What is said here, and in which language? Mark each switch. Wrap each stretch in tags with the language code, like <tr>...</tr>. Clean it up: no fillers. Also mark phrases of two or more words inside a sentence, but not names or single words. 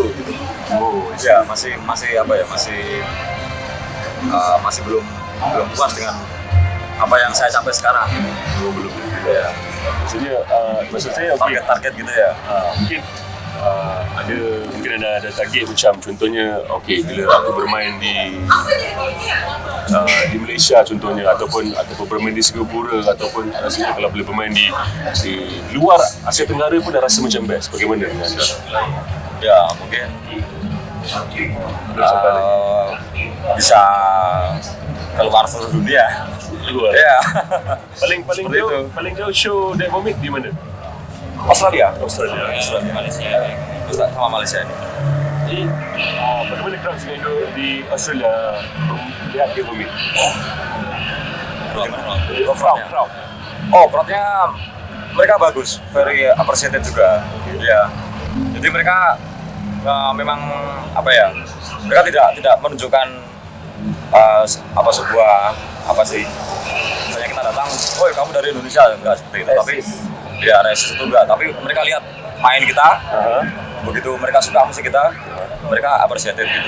<id>Oh, Ya masih apa ya, masih belum puas dengan apa yang saya capai sekarang. belum. Ya, Maksud saya okay. target gitu ya.</id> <ms>Mungkin ada target macam contohnya okay, bila aku bermain di Malaysia contohnya ataupun bermain di Singapura ataupun rasanya kalau boleh bermain di luar Asia Tenggara pun dah rasa macam best.</ms> <id>Bagaimana dengan anda? Ya mungkin bisa keluar seluruh dunia. Luar. Ya. paling jauh show Dead Vomit di mana? Australia. Australia. Malaysia. Sama Malaysia ini. Jadi bagaimana crowd Indo di Australia lihat Dead Vomit? Crowd. Crowdnya mereka bagus,</id> <en>very appreciated</en> <id>juga. Ya. Jadi mereka memang apa ya? Mereka tidak menunjukkan misalnya kita datang, "Woi, kamu dari Indonesia," enggak seperti itu. Tapi ya resis itu enggak. Tapi mereka lihat main kita, begitu mereka suka musik kita, mereka appreciated gitu.</id>